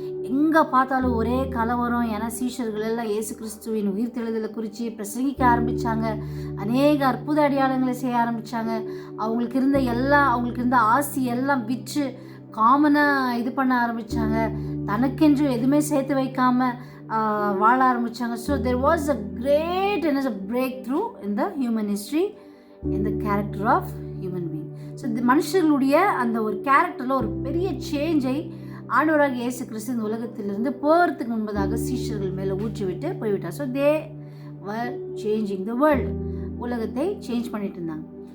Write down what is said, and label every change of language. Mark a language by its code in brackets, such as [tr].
[ta] எங்கே பார்த்தாலும் ஒரே கலவரம். ஏன்னா சீஷர்கள் எல்லாம் இயேசு கிறிஸ்துவின் உயிர்த்தெழுதலை குறித்து பிரசங்கிக்க ஆரம்பித்தாங்க, அநேக அற்புத அடையாளங்களை செய்ய ஆரம்பித்தாங்க. அவங்களுக்கு இருந்த ஆசி எல்லாம் விற்று காமனாக இது பண்ண ஆரம்பித்தாங்க. தனக்கென்று எதுவுமே சேர்த்து வைக்காமல் வாழ ஆரம்பித்தாங்க. [en] So there was a great breakthrough in the human history, in the character of human being. [ta] So இந்த மனுஷர்களுடைய அந்த ஒரு கேரக்டரில் ஒரு பெரிய சேஞ்சை ஆண்டவராக இயேசு கிறிஸ்து இந்த உலகத்திலிருந்து போகிறதுக்கு முன்பதாக சீஷர்கள் மேலே ஊற்றி விட்டு போய்விட்டார். [en] so they were changing the world, [ta] உலகத்தை சேஞ்ச் பண்ணிட்டு இருந்தாங்க.